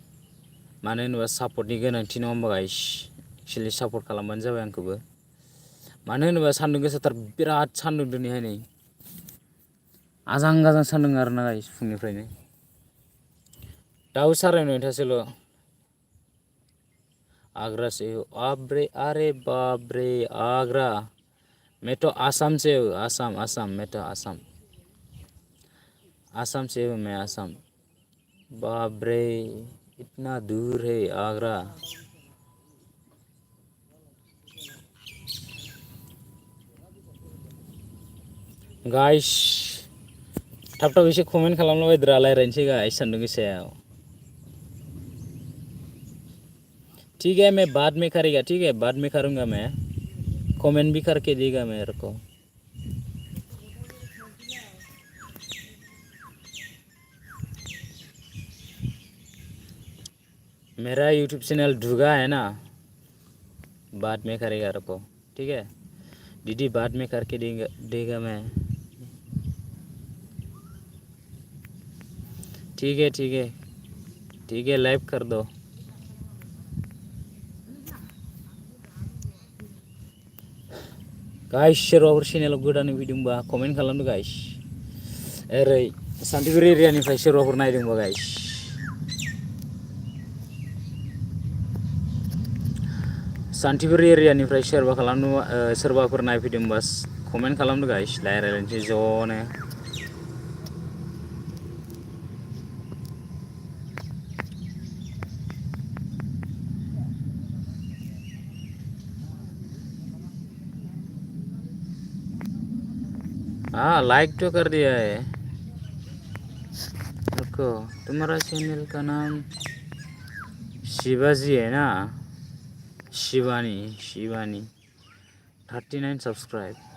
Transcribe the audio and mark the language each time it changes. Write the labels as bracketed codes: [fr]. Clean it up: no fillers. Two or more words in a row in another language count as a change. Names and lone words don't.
[brx] मानो होनोबा सापर्टनि गोनांथि, नङा होमबा गाइस? एक्चुअलि सापर्ट खालामबानो जाबाय आंखौबो। मानो होनोबा सान्दुं गोसाथार बिराद सान्दुं दिनैहाय नै आजां गाजां सान्दुं आरोना गाइस फुंनिफ्रायनो दाउ 9:30 [hi] आगरा से हो अबरे अरे बाप रे आगरा मैं तो आसाम से हूँ आसाम मैं तो आसाम से हूँ मैं आसाम बाप रे इतना दूर है आगरा [brx] गाइस थाब थाब एसे कमेन्ट खालामलाबायद्रा रायज्लायनोसै गाइस सान्दुं गोसायाव [hi] ठीक है मैं बाद में करेगा ठीक है बाद में करूँगा मैं कमेंट भी करके देगा मेरे को मेरा यूट्यूब चैनल ढूगा है ना बाद में करेगा रखो ठीक है दीदी बाद में करके देगा मैं ठीक है लाइव कर दो [brx] गाइस सोरबाफोर चेनेलाव गोदानै फैदोंबा कमेन्ट खालामदो गाइस ओरै सान्तिपुर एरियानिफ्राय सोरबाफोर नायदोंबा गाइस सान्तिपुर एरियानिफ्राय सोरबाफोर नायफैदोंबा कमेन्ट खालामदो गाइस रायज्लायनोसै ज'नो [hi] हाँ लाइक तो कर दिया है रुको तुम्हारा चैनल का नाम शिवाजी है ना शिवानी 39 सब्सक्राइब